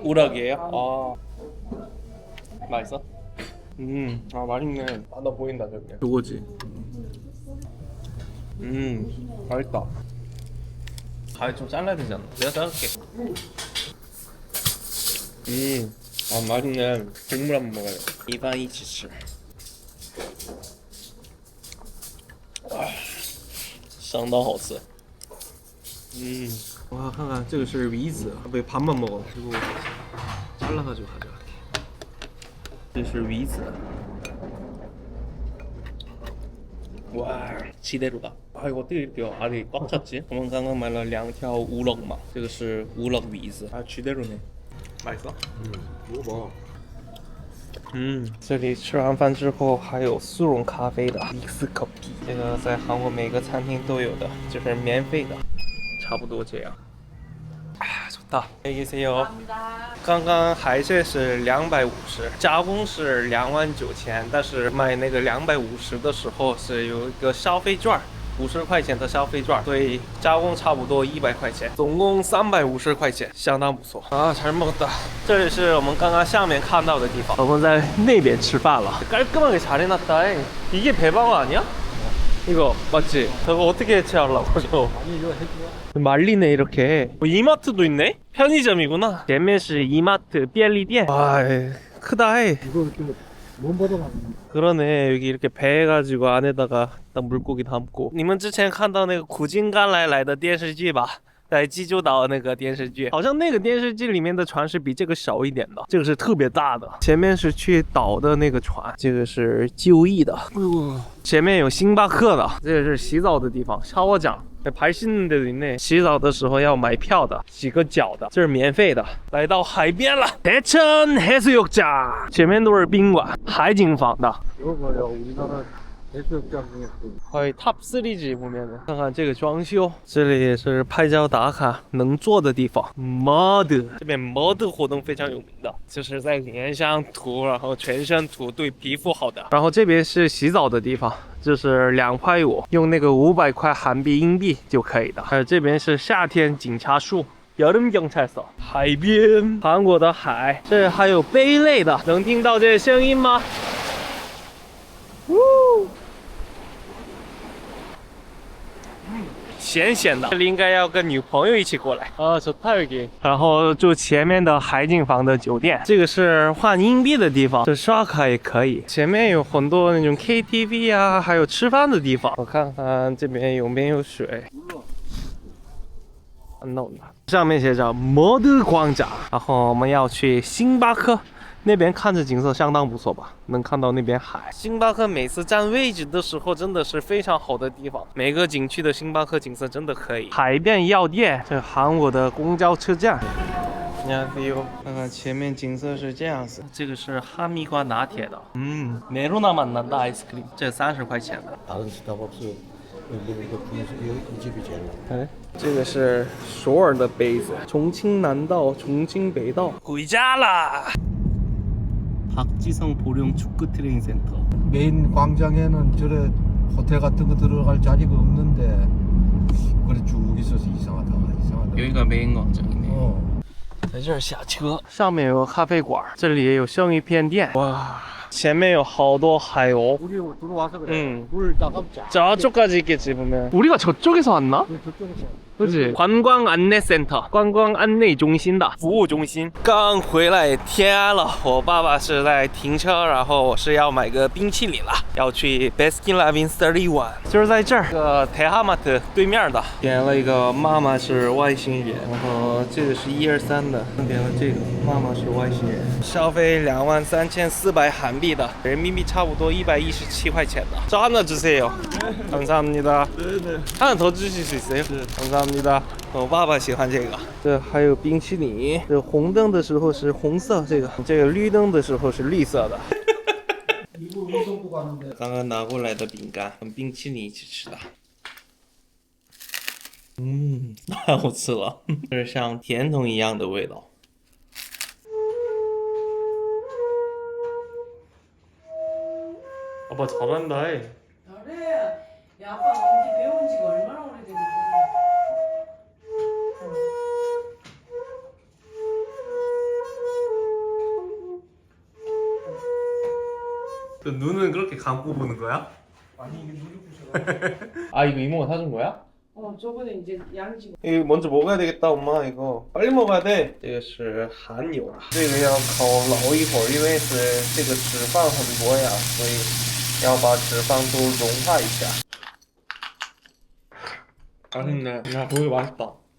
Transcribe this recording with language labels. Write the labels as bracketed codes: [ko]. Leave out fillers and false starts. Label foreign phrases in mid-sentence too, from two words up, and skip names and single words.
[ko] 우럭이에요? 아. 맛있어? 아 맛있네. 아 너 보인다 저기. 요거지. 맛있다. 가위 좀 잘라야 되지 않나? 내가 자를게. 아 맛있네. 국물 한번 먹어요. [zh] 一般一起吃。相当好吃。我看看，这个是鱼子，被 [ko] 반만 먹어. 그리고 잘라가지고 가져갈게. [zh] 这是鱼子。 [ko] 와, 지대로다. 아 이거 어떻게 이렇게 알이 꽉 찼지? [zh] 我们刚刚买了2条乌龙嘛，这个是乌龙鱼子啊， [ko] 지대로네. 맛있어? 이거 [zh] 这里吃完饭之后还有速溶咖啡的 [en] Mix Coffee， [zh] 这个在韩国每个餐厅都有的，就是免费的，差不多这样。 [ko] 啊，좋다。안녕히 계세요。 [zh] 刚刚海鲜是250，加工是29000，但是卖那个250的时候是有一个消费券。50块钱的消费券，所以加工差不多100块钱，总共350块钱，相当不错啊！ [ko] 잘 먹었다。 [zh] 这里是我们刚刚下面看到的地方，我们在那边吃饭了。 [ko] 깔끔하게 잘 해놨다. 이게 배방어 아니야? 이거 맞지? 저거 어떻게 해체하려고 저? 아니 이거 해줘. 말리네 이렇게. 이마트도 있네? 편의점이구나. [zh] 前面是 이마트 便利店. [ko] 와, 크다. 이거 이렇게 몸보다 그러네. 여기 이렇게 배 해가지고 안에다가 딱 물고기 담고. [zh] 你们之前看到那个苦尽甘来的电视剧吧？在济州岛那个电视剧，好像那个电视剧里面的船是比这个小一点的，这个是特别大的。前面是去岛的那个船，这个是就义的。前面有星巴克的，这个是洗澡的地方，샤워장。 [ko] 발 씻는 데도 있네. [zh] 洗澡的时候要买票的，洗个脚的，这是免费的。来到海边了，대천 해수욕장。前面都是宾馆，海景房的。 [ko] 이거 뭐야 우리나라 해수욕장 중에 거의 탑 3지 보면은. [zh] 看看这个装修，这里也是拍照打卡能坐的地方。mod 这边 mod 活动非常有名的，就是在脸上涂，然后全身涂，对皮肤好的。然后这边是洗澡的地方，就是2块5，用那个500块韩币硬币就可以的。还有这边是夏天警察署。 여름경찰서海边，韩国的海，这还有杯类的，能听到这些声音吗？咸咸的，这里应该要跟女朋友一起过来啊， [ko] 좋다 여기。 [zh] 然后住前面的海景房的酒店，这个是换硬币的地方，这刷卡也可以。前面有很多那种 KTV 啊，还有吃饭的地方。我看看这边有没有水。 [ko] 안 나온다. [zh] 上面写着摩德广场，然后我们要去星巴克，那边看着景色相当不错吧，能看到那边海。星巴克每次占位置的时候真的是非常好的地方，每个景区的星巴克景色真的可以。海边药店，这韩国的公交车站。 안녕하세요. 看看前面景色是这样子，这个是哈密瓜拿铁的， [ko] 메로나 맛 난다 아이스크림， [zh] 这30块钱的。 [ko] 다른 스타벅스 이 집이 제일 나. [zh] 哎，这个是首尔的杯子，重庆南道、重庆北道。回家啦！ [ko] 박지성 보령 축구 트레이닝 센터. 메인 광장에는 저래 호텔 같은 거 들어갈 자리가 없는데 그래 쭉 있어서 이상하다. 여기가 메인 광장이네. [zh] 在这儿下车，上面有个咖啡馆，这里也有生鱼片店。哇，前面有好多海鸥。 [ko] 우리 들어와서 그래. 응. 물 나가보자. 저쪽까지 있겠지 보면. 우리가 저쪽에서 왔나? 저쪽에서. [zh] 不是观光安内 center， 观光安内中心的服务中心。刚回来天安了，我爸爸是在停车，然后我是要买个冰淇淋了，要去 Baskin Robbins 31，就是在这儿，这个대하마트对面的。点了一个妈妈是外星人，然后这个是123的，点了这个妈妈是外星人，消费23400韩币的，人民币差不多117块钱的。 [ko] 저 하나 주세요. 감사합니다. 네네. 하나 더 주실 수 있어요? 감사합니다. [zh] 我爸爸喜欢这个。这还有冰淇淋，这红灯的时候是红色，这个绿灯的时候是绿色的。刚刚拿过来的饼干跟冰淇淋一起吃的。太好吃了，就是像甜筒一样的味道。 [ko] 아빠 잘한다. 잘해. 야, 아빠 언제 배운 지가 얼마나 오래됐는데. 너 눈은 그렇게 감고 보는 거야? 아니 이게 눈이 부셔. 아 이거 이모가 사준 거야? 저번에 이제 양식. 이거 먼저 먹어야 되겠다 엄마 이거 빨리 먹어야 돼. [zh] 这个是含油啊，这个要烤老一会儿，因为是这个脂肪很多呀，所以要把脂肪都融化一下。맛있네. [ko] 야 고기 맛있다.